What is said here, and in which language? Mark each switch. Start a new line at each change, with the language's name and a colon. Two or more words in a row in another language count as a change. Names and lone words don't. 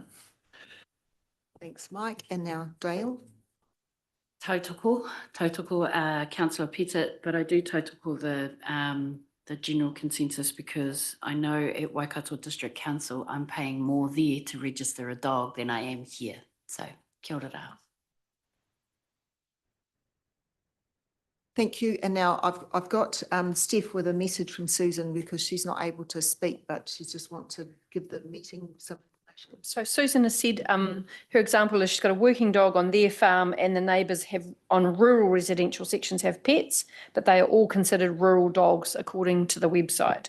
English: Thanks, Mike. And now Dale. Tautoko, Councillor Pettit, but I do tautoko the general consensus, because I know at Waikato District Council, I'm paying more there to register a dog than I am here. So,
Māori: kia ora rā.
English: Thank you. And now I've got Steph with a message from Susan, because she's not able to speak, but she just wants to give the meeting some information. So Susan has said her example is she's got a working dog on their farm, and the neighbours on rural residential sections have pets, but they are all considered rural dogs according to the website.